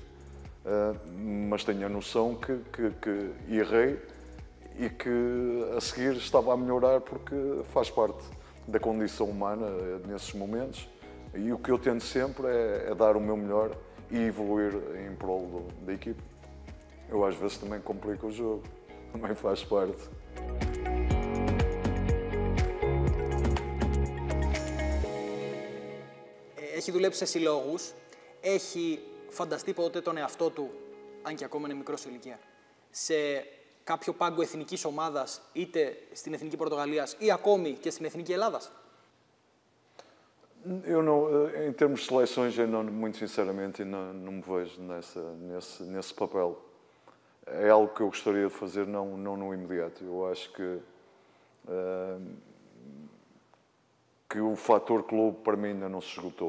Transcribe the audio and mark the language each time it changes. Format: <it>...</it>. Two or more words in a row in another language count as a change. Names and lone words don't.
<pt>Mas tenho a noção que errei e que a seguir estava a melhorar porque faz parte da condição humana nesses momentos. E o que eu tento sempre é dar o meu melhor e evoluir em prol da equipe. Eu às vezes também complico o jogo, também faz parte.</pt> <el>Έχει δουλέψει σε συλλόγους, έχει φανταστεί ποτέ τον εαυτό του, αν και ακόμα είναι μικρός σε ηλικία, σε κάποιο πάγκο εθνικής ομάδας, είτε στην Εθνική Πορτογαλίας ή ακόμη και στην Εθνική Ελλάδας?</el> <pt>Eu não, em termos de seleções, eu não, muito sinceramente, não me vejo nesse papel. É algo que eu gostaria de fazer, não no imediato. Eu acho que o fator clube para mim ainda não se esgotou.</pt>